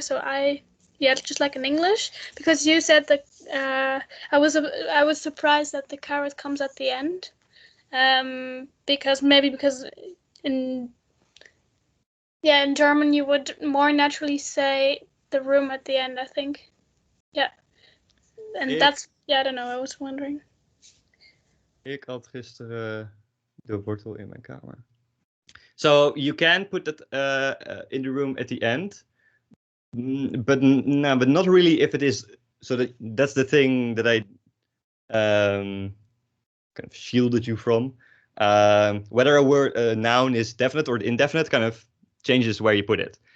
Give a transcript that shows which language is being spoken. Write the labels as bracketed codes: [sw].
[en] So just like in English, because you said that I was surprised that the carrot comes at the end, because in German you would more naturally say the room at the end, I think. Yeah. And I don't know, I was wondering. [nl] Ik had gisteren de wortel in mijn kamer. [en] So you can put that in the room at the end, but not really if it is. So that's the thing that I kind of shielded you from. Whether a noun is definite or indefinite kind of changes where you put it.